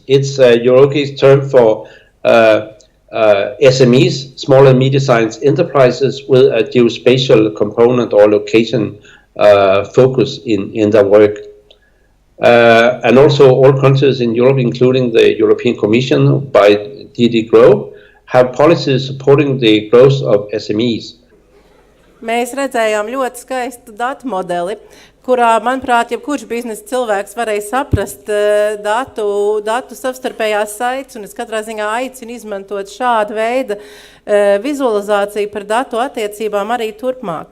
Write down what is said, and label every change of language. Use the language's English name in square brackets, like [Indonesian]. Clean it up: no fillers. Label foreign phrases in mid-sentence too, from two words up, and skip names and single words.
[English] It's EUROGI's term for SMEs, small and medium-sized enterprises with a geospatial component or location focus in their work. And also all countries in Europe, including the European Commission by DG GROW, have policies supporting the growth of SMEs. [Latvian] Mēs redzējām ļoti skaistu datu modeli, kurā, manuprāt, jebkurš biznesa cilvēks varēja saprast datu savstarpējās saites, un es katrā ziņā aicinu izmantot šādu veidu vizualizāciju par datu attiecībām arī turpmāk.